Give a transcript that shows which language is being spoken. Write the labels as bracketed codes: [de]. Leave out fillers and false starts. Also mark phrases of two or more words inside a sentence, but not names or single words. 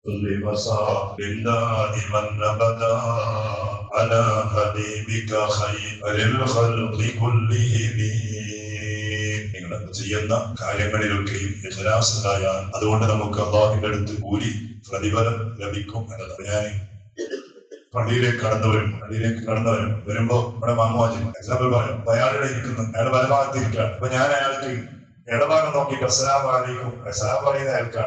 [ar] وسلم دائما أبدا على حبيبك خير الخلق كلهم. [ml] നിങ്ങൾ ചെയ്യുന്ന കാര്യങ്ങളിലൊക്കെയും ഇഖ്ലാസിലായാൽ അതുകൊണ്ട് നമുക്ക് അല്ലാഹുവിന്റെ അടുത്ത് കൂലി പ്രതിഫലം ലഭിക്കും എന്നതാണ്. ഞാൻ പള്ളിയിലേക്ക് കടന്നു വരുമ്പോ ഇവിടെ മാമുവാജി എക്സാമ്പിൾ പറയാം. അയാളുടെ ഇരിക്കുന്നു, അയാളുടെ വലഭാഗത്ത് ഇരിക്കുകയാണ്. അപ്പൊ ഞാൻ അയാൾക്ക് ഇടഭാഗം നോക്കിയിട്ട് [ar] السلام عليكم, [ml] അസ്സലാം പറയുന്ന അയാൾക്കാണ്.